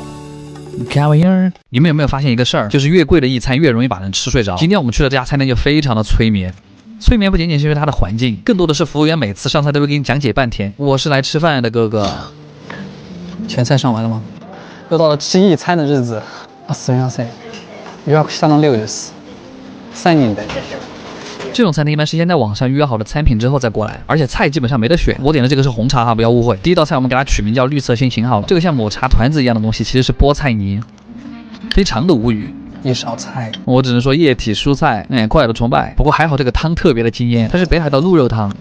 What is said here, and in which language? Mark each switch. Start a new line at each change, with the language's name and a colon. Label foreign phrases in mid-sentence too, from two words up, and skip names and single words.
Chinese: 看玩意儿，你们有没有发现一个事儿？就是越贵的一餐越容易把人吃睡着。今天我们去的这家餐厅就非常的催眠。催眠不仅仅是因为它的环境，更多的是服务员每次上菜都会给你讲解半天。我是来吃饭的，哥哥。前菜上完了吗？又到了吃一餐的日子。
Japanese: すみません。予約したの量です。3人で。
Chinese: 这种餐厅一般是先在网上预约好的餐品之后再过来，而且菜基本上没得选。我点的这个是红茶哈，不要误会。第一道菜我们给它取名叫绿色心情好了，这个像抹茶团子一样的东西其实是菠菜泥，非常的无语。一勺菜，我只能说液体蔬菜，快乐崇拜。不过还好这个汤特别的惊艳，它是北海道鹿肉汤，